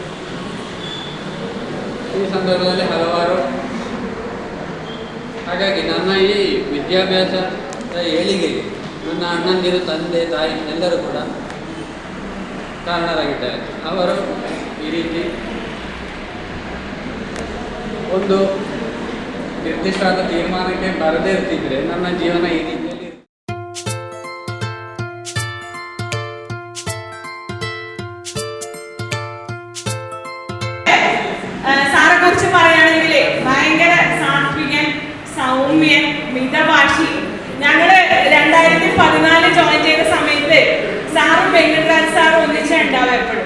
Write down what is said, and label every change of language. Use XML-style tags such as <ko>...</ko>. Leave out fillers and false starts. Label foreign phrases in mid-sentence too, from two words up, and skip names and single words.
<kn>ಈ ಸಂದರ್ಭದಲ್ಲಿ ಹಲವಾರು, ಹಾಗಾಗಿ ನನ್ನ ಈ ವಿದ್ಯಾಭ್ಯಾಸದ ಏಳಿಗೆಗೆ ನನ್ನ ಅಣ್ಣಂದಿರು, ತಂದೆ, ತಾಯಿ ಎಲ್ಲರೂ ಕೂಡ ಕಾರಣರಾಗಿದ್ದಾರೆ. ಅವರು ಈ ರೀತಿ ಒಂದು ನಿರ್ದಿಷ್ಟವಾದ ತೀರ್ಮಾನಕ್ಕೆ ಬರದೇ ಇರ್ತಿದ್ರೆ ನನ್ನ ಜೀವನ ಈ ರೀತಿಯಲ್ಲಿ.</kn> <ml>സാറെ കുറിച്ച് പറയുകയാണെങ്കിൽ ഭയങ്കര സാത്വികൻ, സൗമ്യൻ, മിതഭാഷി. ഞങ്ങള് 2014 ജോയിൻ ചെയ്ത സമയത്ത് സാറും വെങ്കടരാജ് സാറും ഒന്നിച്ച് ഉണ്ടാവും എപ്പോഴും.</ml>